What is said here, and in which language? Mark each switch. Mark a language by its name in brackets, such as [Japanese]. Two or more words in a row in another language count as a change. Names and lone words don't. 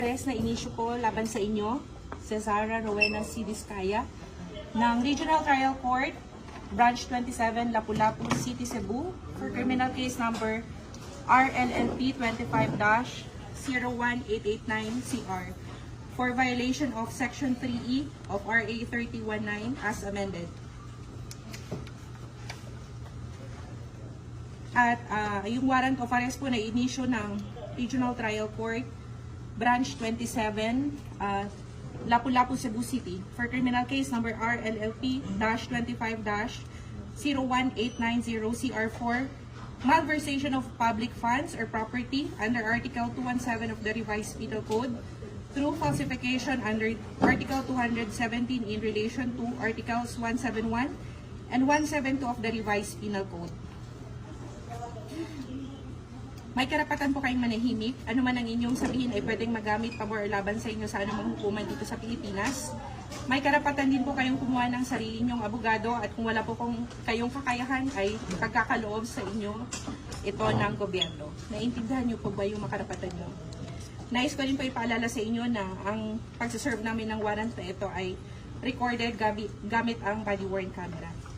[Filipino] Arrest na inisyu po laban sa inyo, Cesara Rowena C. Vizcaya, ng Regional Trial Court, Branch 27, Lapu-Lapu City, Cebu, [English] for criminal case number RLLP 25-01889-CR for violation of Section 3E of RA 3019 as amended. [Filipino] At yung [English] warrant of arrest [Filipino] po na inisyu ng Regional Trial Court, Branch 27, Lapu-Lapu, Cebu City, [English] for criminal case number RLLP-25-01890-CR4, malversation of public funds or property under Article 217 of the Revised Penal Code through falsification under Article 217 in relation to Articles 171 and 172 of the Revised Penal Code. [Filipino] May karapatan po kayong manahimik. Ano man ang inyong sabihin ay pwedeng magamit pabor or laban sa inyo sa anumang hukuman dito sa Pilipinas. May karapatan din po kayong kumuha ng sarili nyong abogado at kung wala po kayong kakayahan ay pagkakaloob sa inyo ito ng gobyerno. Naintindihan niyo po ba yung makarapatan nyo? Nais ko rin po ipaalala sa inyo na ang pagsaserve namin ng warrant na ito ay recorded gamit ang [English] body-worn camera.